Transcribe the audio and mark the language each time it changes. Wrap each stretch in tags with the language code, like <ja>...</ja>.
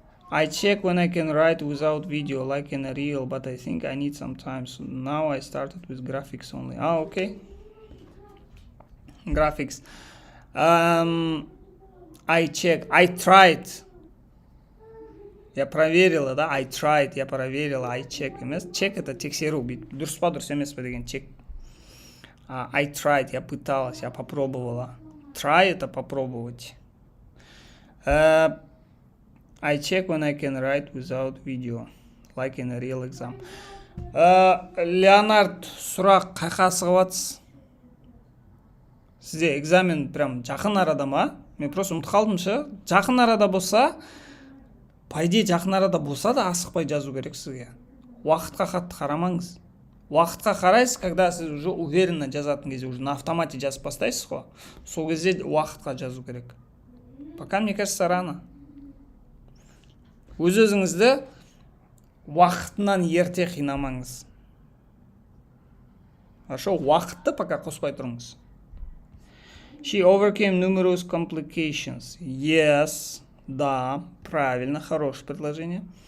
<en>I check when I can write without video, like in a reel, but I think I need some time. So now I started with graphics only. Okay. Graphics. I tried.</en> <ru>Я проверила, да?</ru> <en>I tried,</en> <ru>я проверила,</ru> <en>I check емес.</en> <kk>Check это тексеру, дұрыс па, дұрыс емес па деген check.</kk> <en>I tried,</en> <ru>я пыталась, я попробовала. Try это попробовать.</ru> <en>I check when I can write without video, like in a real exam.</en> <kk>Леонард, сұрақ қайқа сығыватсыз? Сізде экзамен прям жақын арада ма? Мен просто ұмытып қалдым ше. Жақын арада болса, по идее жақын арада болса да асықпай жазу керек сізге. Уақытқа қатты қарамаңыз. Уақытқа қарайсыз,</kk> <ru>когда</ru> <kk>сіз</kk> <ru>уже уверенно</ru> <kk>жазатын кезде,</kk> <ru>уже на автомате</ru> <kk>жазып бастайсыз ғой. Сол кезде уақытқа жазу керек.</kk> <ru>Пока, мне кажется, рано.</ru> <kk>Өз-өзіңізді уақытынан ерте қинамаңыз.</kk> <ru>Хорошо,</ru> <kk>уақытты пока қоспай тұрыңыз.</kk> <en>She overcame numerous complications. Yes,</en> <ru>да, правильно, хорошее предложение.</ru>